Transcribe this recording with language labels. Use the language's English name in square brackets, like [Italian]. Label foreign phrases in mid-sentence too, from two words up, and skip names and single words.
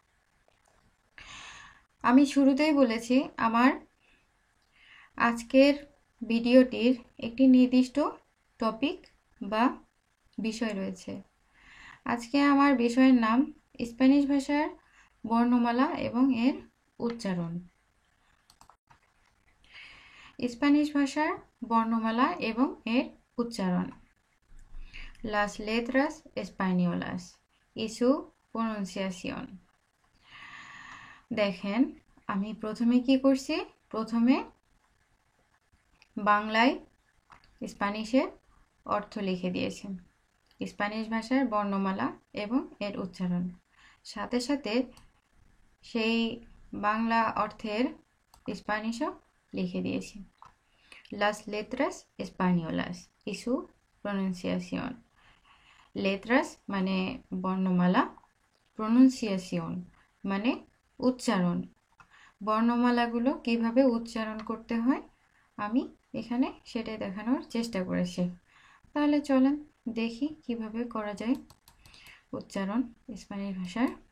[Bangla] আমি শুরুতেই বলেছি আমার আজকের ভিডিওটির একটি নির্দিষ্ট টপিক বা বিষয় রয়েছে। আজকে আমার বিষয়ের নাম স্প্যানিশ ভাষার বর্ণমালা এবং এর উচ্চারণ। স্প্যানিশ ভাষার বর্ণমালা এবং এর উচ্চারণ। [Spanish] Las letras españolas y su pronunciación। [Bangla] দেখেন আমি প্রথমে কি করছি, প্রথমে বাংলায় স্প্যানিশের অর্থ লিখে দিয়েছি, স্প্যানিশ ভাষার বর্ণমালা এবং এর উচ্চারণ, সাথে সাথে সেই বাংলা অর্থের স্প্যানিশও লিখে দিয়েছি। [Spanish] Las letras españolas y su pronunciación। [Bangla] লেট্রাস মানে বর্ণমালা, প্রোনাউন্সিয়েশন মানে উচ্চারণ। বর্ণমালাগুলো কিভাবে উচ্চারণ করতে হয় আমি এখানে সেটাই দেখানোর চেষ্টা করেছি। তাহলে চলেন দেখি কিভাবে করা যায় উচ্চারণ স্প্যানিশ ভাষার।